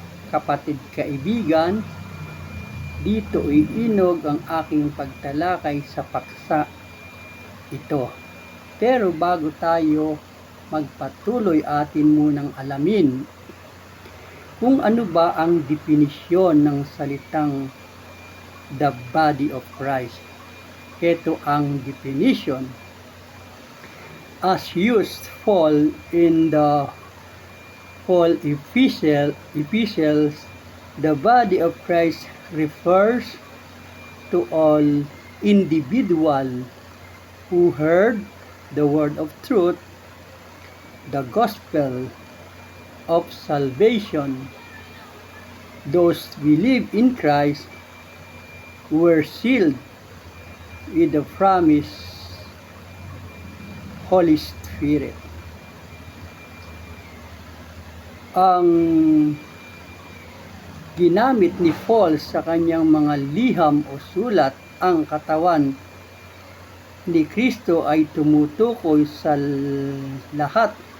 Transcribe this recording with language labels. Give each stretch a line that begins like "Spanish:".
Filipino: Kapatid kaibigan, dito iinog ang aking pagtalakay sa paksa ito. Pero bago tayo magpatuloy, atin munang alamin kung ano ba ang definisyon ng salitang
English: the body of Christ.
Filipino: Ito ang definition.
English: As used Paul in the Paul epistles, the body of Christ refers to all individual who heard the word of truth, the gospel of salvation. Those believe in Christ were sealed with the promised Holy Spirit.
Filipino: Ang ginamit ni Paul sa kanyang mga liham o sulat, ang katawan ni Kristo ay tumutukoy sa lahat